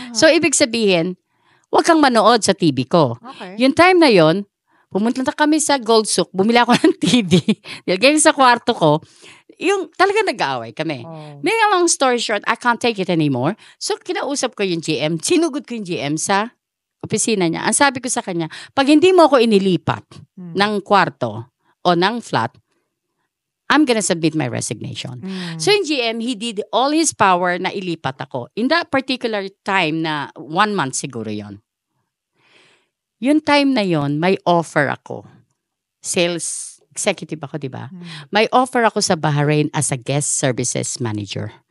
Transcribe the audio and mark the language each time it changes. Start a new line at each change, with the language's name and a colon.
Filipino: So, ibig sabihin, huwag kang manood sa TV ko.
English: Okay.
Filipino: Yung time na yon, pumunta na kami sa Gold Souk, bumili ako ng TV. Nilagay sa kwarto ko, yung talaga nag-aaway kami.
English: May long story short, I can't take it anymore.
Filipino: So, kinausap ko yung GM. Sinugod ko yung GM sa opisina niya. Ang sabi ko sa kanya, pag hindi mo ako inilipat ng kwarto o ng flat,
English: I'm gonna submit my resignation. So yung GM, he did all his power
Filipino: na ilipat ako.
English: In that particular time
Filipino: na 1 month siguro yon. Yung time na yon, may offer ako. Sales executive ako, di ba? May offer ako sa Bahrain
English: as a guest services manager.